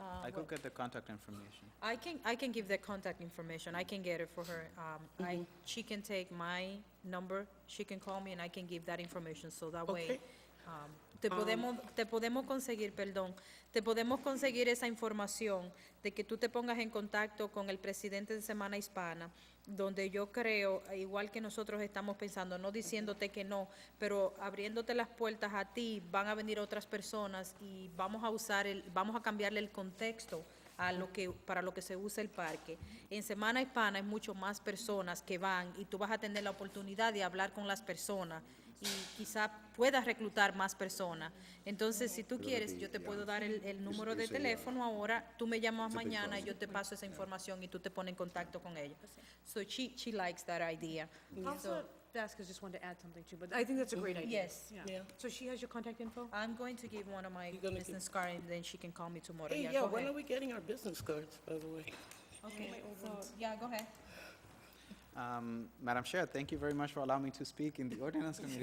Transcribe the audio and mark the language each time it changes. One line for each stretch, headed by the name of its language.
English: I could get the contact information. I can give the contact information, I can get it for her. She can take my number, she can call me and I can give that information, so that way. Okay.
Spanish: Te podemos conseguir, perdón, te podemos conseguir esa información de que tú te pongas en contacto con el presidente de Semana Hispana, donde yo creo, igual que nosotros estamos pensando, no diciéndote que no, pero abriéndote las puertas a ti, van a venir otras personas y vamos a cambiarle el contexto para lo que se usa el parque. En Semana Hispana hay mucho más personas que van y tú vas a tener la oportunidad de hablar con las personas y quizá puedas reclutar más personas. Entonces, si tú quieres, yo te puedo dar el número de teléfono ahora, tú me llamas mañana y yo te paso esa información y tú te pones en contacto con ella.
English: So she likes that idea. Counselor Vasquez just wanted to add something too, but I think that's a great idea. Yes. Yeah. So she has your contact info? I'm going to give one of my You're gonna business cards and then she can call me tomorrow. Hey, Yeah, yeah, go when ahead. are we getting our business cards, by the way? Okay, so, yeah, go ahead. Madam Chair, thank you very much for allowing me to speak in the ordinance committee.